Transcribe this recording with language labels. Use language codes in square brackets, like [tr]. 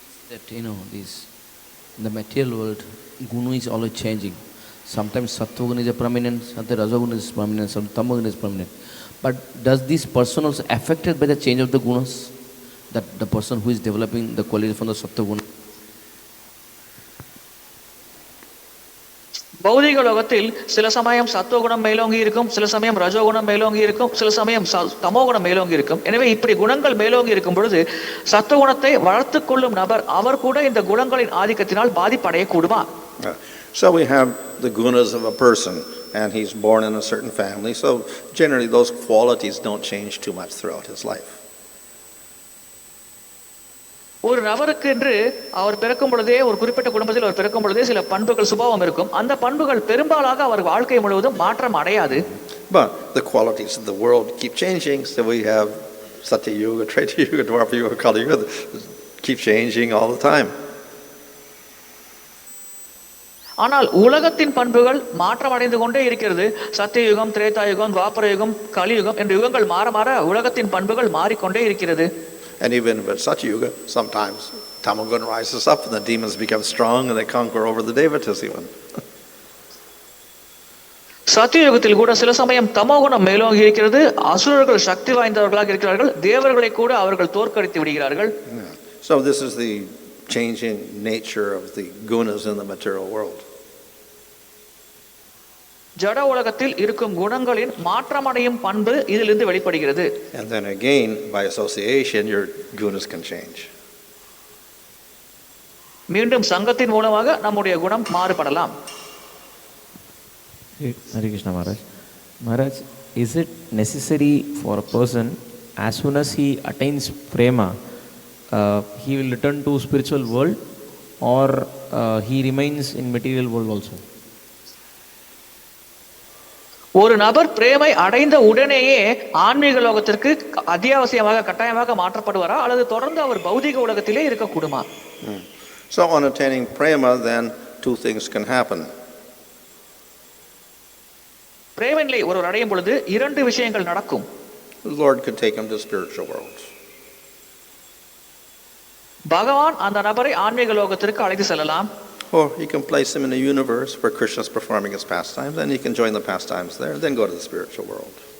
[en] That this in the material world guna is always changing. Sometimes sattva is a prominent, sometimes rajoguna is prominent, sometimes tamoguna is prominent. But does this person also affected by the change of the gunas? that the person who is developing the quality from the Saptaguna. [ta] பௌதிக லோகத்தில் சில சமயம் சத்துவகுணம் மேலோங்கி இருக்கும், சில சமயம் ரஜோகுணம் மேலோங்கி இருக்கும், சில சமயம் தமோகுணம் மேலோங்கி இருக்கும். எனவே இப்படி குணங்கள் மேலோங்கி இருக்கும் பொழுது சத்துவகுணத்தை வளர்த்து கொள்ளும் நபர் அவர் கூட இந்த குணங்களின் ஆதிக்கத்தினால் பாதிப்படைய கூடுமா? [en] So we have the gunas of a person, and he's born in a certain family, so generally those qualities don't change too much throughout his life. [ta] ஒரு நபருக்கு என்று அவர் பிறக்கும் பொழுதே, ஒரு குறிப்பிட்ட குடும்பத்தில் அவர் பிறக்கும் பொழுதே சில பண்புகள் சுபாவம் இருக்கும். அந்த பண்புகள் பெரும்பாலாக அவர் வாழ்க்கை முழுவதும் மாற்றம் அடையாது. [en] But the qualities of the world keep changing, so we have Satya Yuga, Treta Yuga, Dwapara Yuga, Kali Yuga, keep changing all the time. [ta] ஆனால் உலகத்தின் பண்புகள் மாற்றம் அடைந்து கொண்டே இருக்கிறது. சத்தியயுகம், திரேதா யுகம், துவாபர யுகம், கலியுகம் என்ற யுகங்கள் மாற மாற உலகத்தின் பண்புகள் மாறிக்கொண்டே இருக்கிறது. [en] And even with Satya Yuga, sometimes Tamagun rises up and the demons become strong and they conquer over the Devatas even. [ta] சத்தியயுகத்தில் கூட சில சமயம் தமோகுணம் மேலோங்கி இருக்கிறது. அசுரர்கள் சக்தி வாய்ந்தவர்களாக இருக்கிறார்கள், தேவர்களை கூட அவர்கள் தோற்கடித்து விடுகிறார்கள். [en] So this is the changing nature of the gunas in the material world. [ta] ஜட உலகத்தில் இருக்கும் குணங்களின் மாற்றமடையும் பண்பு இதிலிருந்து வெளிப்படுகிறது. [en] And then again, by association, your gunas can change. [ta] மீண்டும் சங்கத்தின் மூலமாக நம்முடைய குணம் மாறுபடலாம். [en] Hare Krishna Maharaj. Maharaj, is it necessary for a person, as soon as he attains prema, he will return to spiritual world, or he remains in material world also? [ta] ஒரு நபர் பிரேமை அடைந்த உடனேயே ஆன்மீக லோகத்திற்கு அத்தியாவசியமாக கட்டாயமாக மாற்றப்படுவாரா, அல்லது தொடர்ந்து அவர் பௌதிக உலகத்திலே இருக்கக்கூடுமா? [en] So on attaining prema, then two things can happen. [ta] பிரேம நிலை ஒருவர் அடையும் பொழுது இரண்டு விஷயங்கள் நடக்கும். [en] The Lord could take him to spiritual world. [ta] பகவான் அந்த நபரை ஆன்மீக லோகத்திற்கு அழைத்து செல்லலாம். [en] Or he can place him in a universe where Krishna is performing his pastimes, and he can join the pastimes there, then go to the spiritual world.